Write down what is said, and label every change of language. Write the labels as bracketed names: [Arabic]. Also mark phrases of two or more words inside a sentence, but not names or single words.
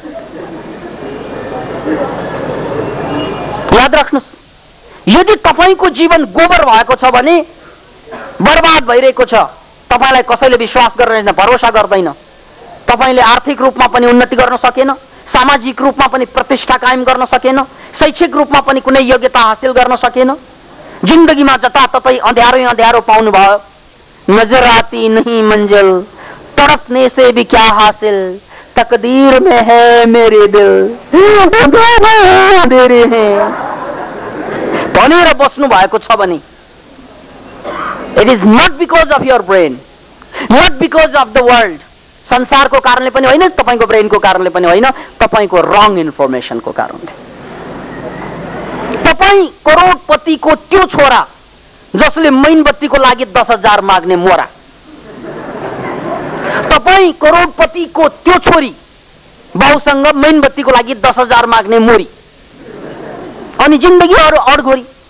[Nepali] याद राख्नुस्, यदि तपाईको जीवन गोबर भएको छ भने बर्बाद भइरहेको छ। तपाईलाई कसैले विश्वास गरेन, भरोसा गर्दैन, तपाईले आर्थिक रूपमा पनि उन्नति गर्न सकेन, सामाजिक रूपमा पनि प्रतिष्ठा कायम गर्न सकेन, शैक्षिक रूपमा पनि कुनै योग्यता हासिल गर्न सकेन। जिन्दगीमा जताततै अँध्यारै अँध्यारो पाउनु भयो। [Hindi] नजर आती नहीं मंजिल, तड़पने से भी क्या हासिल, तकदीर में है मेरे दिल अंधेरे हैं। [Nepali] भनेर बस्नु भएको छ भने [English] it is not because of your brain, not because of the world, [Nepali] संसारको कारणले पनि होइन, तपाईको ब्रेनको कारणले पनि होइन, तपाईको [English] wrong informationको [Nepali] कारणले। तपाई करोडपतिको त्यो छोरा जसले मेनबत्तीको लागि 10,000 माग्ने मोरा, तपाई करोडपतिको त्यो छोरी बाउसँग मेनबत्तीको लागि 10,000 माग्ने मोरी, अनि जिन्दगी अडघोरी।